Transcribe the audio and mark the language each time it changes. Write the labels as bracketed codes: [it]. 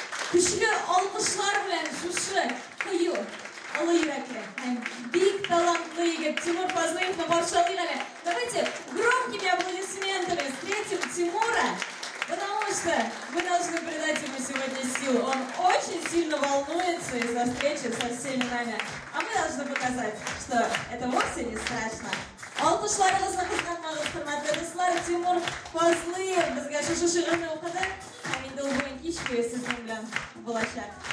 [tt] Күчле алкышлар белән шушы кыю, олы йөрәкле һәм бик талантлы егет Тимур Фазлыевны каршылыйк әле. [ru] Давайте громкими аплодисментами встретим Тимура, потому что мы должны придать ему сегодня силу. Он очень сильно волнуется из-за встречи со всеми нами. А мы должны показать, что это вовсе не страшно. [tt] Алкышларыгызны кызганмагыз, хөрмәтле дуслар, Тимур Фазлыев безгә шушы шигырьне укыды. Һәм инде ул бүген кич буе сезнең белән булачак.